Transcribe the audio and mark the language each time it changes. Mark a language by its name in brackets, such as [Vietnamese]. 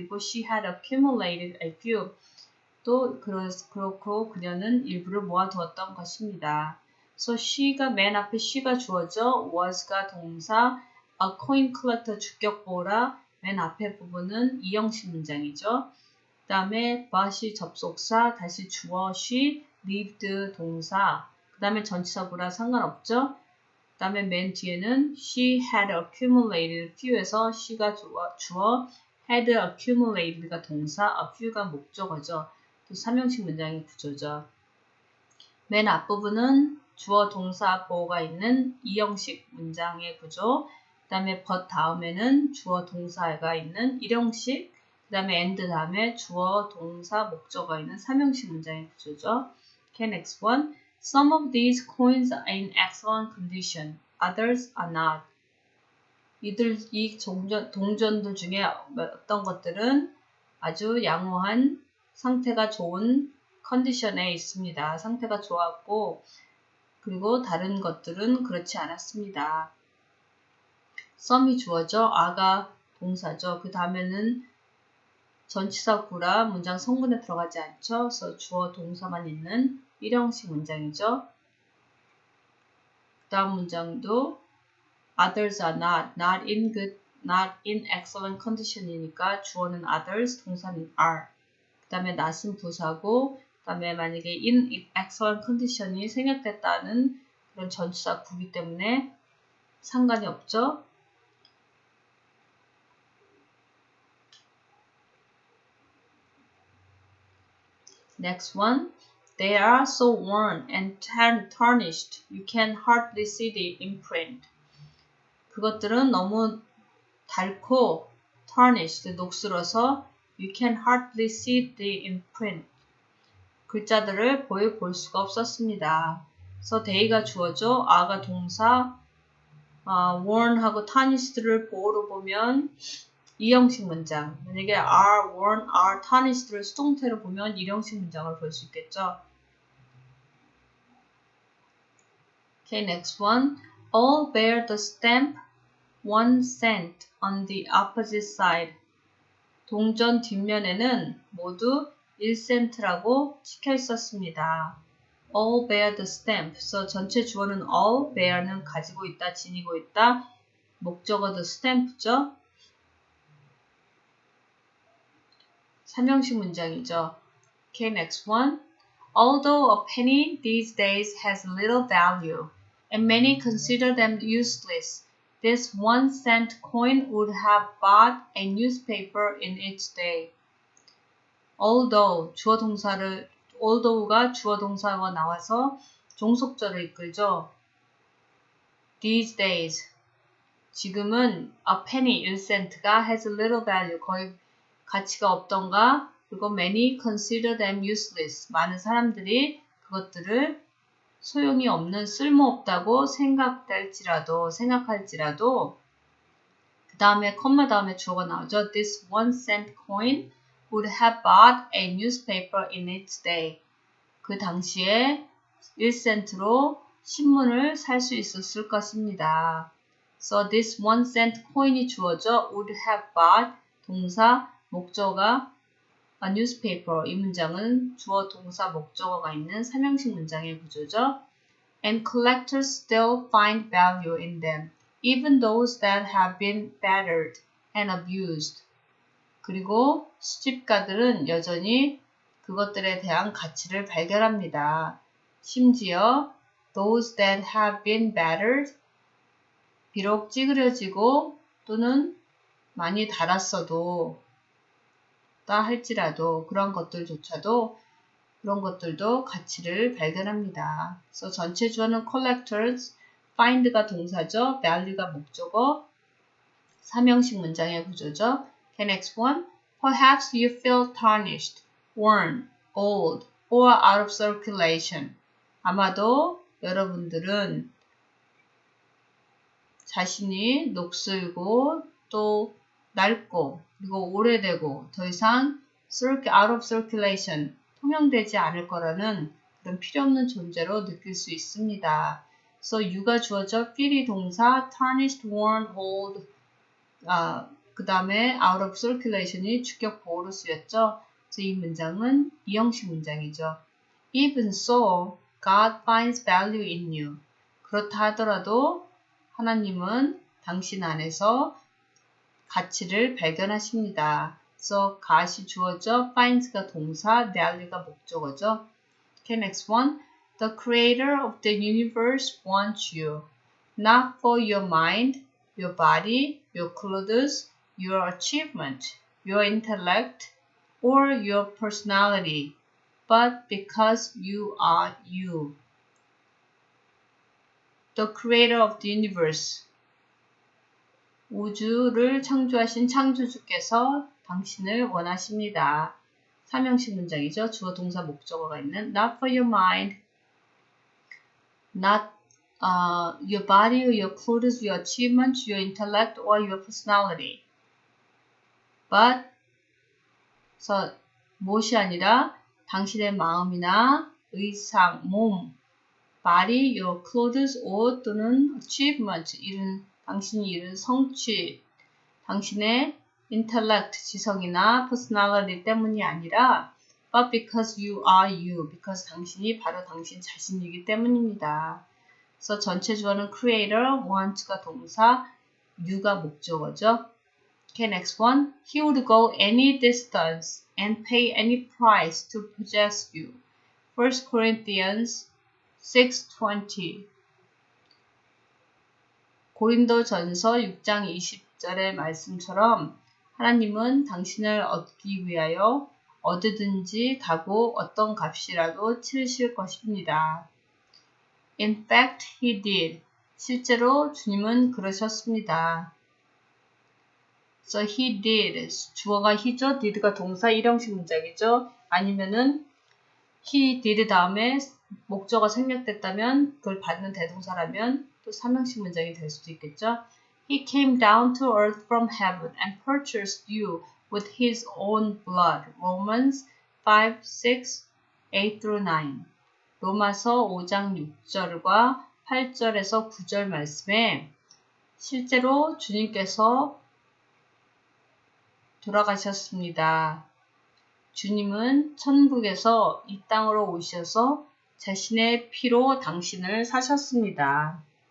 [Korean] 그리고 [English] she had accumulated a few. [Korean] 또 그렇고 그녀는 일부를 모아두었던 것입니다. So she가 맨 앞에 she가 주어져, was가 동사, a coin collector 주격보라 맨 앞에 부분은 이형식 문장이죠. 그 다음에 but이 접속사, 다시 주어 she, lived 동사, 그 다음에 전치사구라 상관없죠. 그 다음에 맨 뒤에는 she had accumulated few에서 she가 주어, had accumulated가 동사, a few가 목적어죠. 또 삼형식 문장의 구조죠. 맨 앞부분은 주어, 동사, 보어가 있는 이형식 문장의 구조, 그 다음에 but 다음에는 주어, 동사가 있는 일형식, 그 다음에 and 다음에 주어, 동사, 목적어가 있는 삼형식 문장의 구조죠. [English] Okay, next one. Some of these coins are in excellent condition, others are not. [Korean] 이 동전들 중에 어떤 것들은 아주 양호한 상태가 좋은 컨디션에 있습니다. 상태가 좋았고, 그리고 다른 것들은 그렇지 않았습니다. some이 주어져, are가 동사죠. 그 다음에는 전치사 구라 문장 성분에 들어가지 않죠. 그래서 주어 동사만 있는 일형식 문장이죠. 그 다음 문장도 [English] others are not in good [Korean] not in excellent condition이니까 주어는 others, 동사는 are. 그 다음에 not은 부사고, 그 다음에 만약에 in excellent condition이 생략됐다는 그런 전치사 구기 때문에 상관이 없죠. [English] Next one. They are so worn and tarnished, you can hardly see the imprint. [Korean] 그것들은 너무 닳고 [English] tarnished, [Korean] 녹슬어서 [English] you can hardly see the imprint. [Korean] 글자들을 볼 수가 없었습니다. So they가 주어죠. are가 동사, worn하고 tarnished를 보어로 보면 이형식 문장. 만약에 are worn, are tarnished를 수동태로 보면 일형식 문장을 볼 수 있겠죠. [English] Okay, next one. All bear the stamp 1 cent on the opposite side. [Korean] 동전 뒷면에는 모두 1센트라고 찍혀 있었습니다. [English] All bear the stamp. [Korean] 그래서 전체 주어는 all, bear는 가지고 있다, 지니고 있다. 목적어 the stamp죠. 삼형식 문장이죠. [English] Okay, next one. Although a penny these days has little value, and many consider them useless, this 1 cent coin would have bought a newspaper in its day. [Korean] Although, although가 주어 동사가 나와서 종속절을 이끌죠. These days, 지금은 a penny, 1센트가 has little value, 거의 가치가 없던가, 그리고 [English] many consider them useless, [Korean] 많은 사람들이 그것들을 소용이 없는, 쓸모없다고 생각할지라도, 그 다음에 컴마 다음에 주어가 나오죠. [English] This 1 cent coin would have bought a newspaper in its day. [Korean] 그 당시에 1센트로 신문을 살 수 있었을 것입니다. So this 1 cent coin이 주어져. would have bought 동사, 목적어가 a newspaper. 이 문장은 주어, 동사, 목적어가 있는 삼형식 문장의 구조죠. [English] And collectors still find value in them, even those that have been battered and abused. [Korean] 그리고 수집가들은 여전히 그것들에 대한 가치를 발견합니다. 심지어 [English] those that have been battered, [Korean] 비록 찌그러지고 또는 많이 닳았어도 할지라도 그런 것들도 가치를 발견합니다. 그래서 전체 주어는 collectors, find가 동사죠. value가 목적어, 삼형식 문장의 구조죠. [English] Okay, next one. Perhaps you feel tarnished, worn, old, or out of circulation. [Korean] 아마도 여러분들은 자신이 녹슬고 또 낡고 그리고 오래되고 더 이상 out of circulation, 통용되지 않을 거라는 그런 필요없는 존재로 느낄 수 있습니다. So you가 주어져, feel이 동사, tarnished, worn, old, 그 다음에 out of circulation이 주격 보호로 쓰였죠. 그래서 이 문장은 이형식 문장이죠. [English] Even so, God finds value in you. [Korean] 그렇다 하더라도 하나님은 당신 안에서 가치를 발견하십니다. So, God이 주어져, finds가 동사, value가 목적어죠. [English] Okay, next one. The creator of the universe wants you, not for your mind, your body, your clothes, your achievement, your intellect, or your personality, but because you are you. The creator of the universe. [Korean] 우주를 창조하신 창조주께서 당신을 원하십니다. 삼형식 문장이죠. 주어, 동사, 목적어가 있는 [English] not for your mind, not your body, your clothes, your achievements, your intellect, or your personality. [Korean] But, so, 무엇이 아니라 당신의 마음이나 의상, 몸, body, your clothes, 옷 또는 achievement, 당신이 이룬 성취, 당신의 intellect, 지성이나 personality 때문이 아니라 [English] but because you are you, [Korean] because 당신이 바로 당신 자신이기 때문입니다. 그래서 전체 주어는 creator, wants가 동사, [English] you가 [Korean] 목적어죠. [English] Okay, next one. He would go any distance and pay any price to possess you. 1 Corinthians 6:20. [Korean] 고린도전서 6장 20절의 말씀처럼 하나님은 당신을 얻기 위하여 어디든지 가고 어떤 값이라도 치르실 것입니다. [English] In fact, he did. [Korean] 실제로 주님은 그러셨습니다. [English] So he did. [Korean] 주어가 [English] he죠. [Korean] did가 동사 일형식 문장이죠. 아니면은 he did 다음에 목적어 생략됐다면 그걸 받는 대동사라면 또 삼형식 문장이 될 수도 있겠죠. [English] He came down to earth from heaven and purchased you with his own blood. Romans 5, 6, 8-9. [Korean] 로마서 5장 6절과 8절에서 9절 말씀에 실제로 주님께서 돌아가셨습니다. 주님은 천국에서 이 땅으로 오셔서 자신의 피로 당신을 사셨습니다.